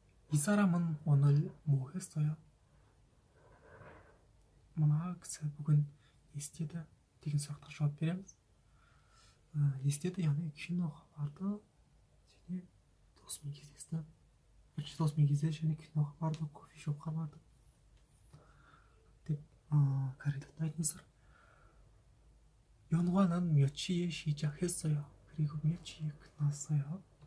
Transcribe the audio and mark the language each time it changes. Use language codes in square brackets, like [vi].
[ko] 이 사람은 오늘 뭐 했어요? [kk] мына кісі бүгін не істеді деген сұрақтарға жауап береміз. не істеді, яғни киноға барды және досымен кездесті. досымен кездесті және киноға барды, кофешопқа барды деп коридорда айтыңыздар. [ko] 연화는 몇 시에 시작했어요? 그리고 몇 시에 끝났어요?